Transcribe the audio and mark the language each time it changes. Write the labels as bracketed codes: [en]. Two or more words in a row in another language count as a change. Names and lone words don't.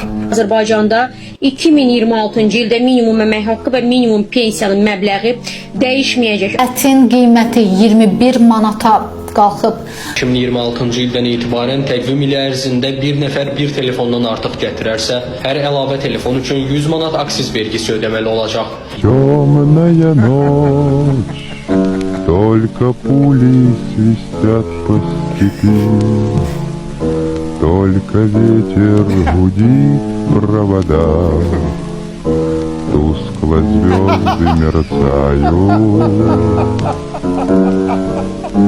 [az] Azərbaycanda 2026-cı ildə minimum əmək haqqı və minimum pensiyanın məbləği dəyişməyəcək. Ətin qiyməti 21 manata qalxıb. 2026-cı ildən etibarən təqvim ili ərzində bir nəfər bir telefondan artıq gətirərsə, hər əlavə telefon üçün 100 manat aksiz vergisi ödəməli olacaq. [ru] Темная ночь, только пули свистят по степи, только ветер гудит в проводах, тускло звезды мерцают.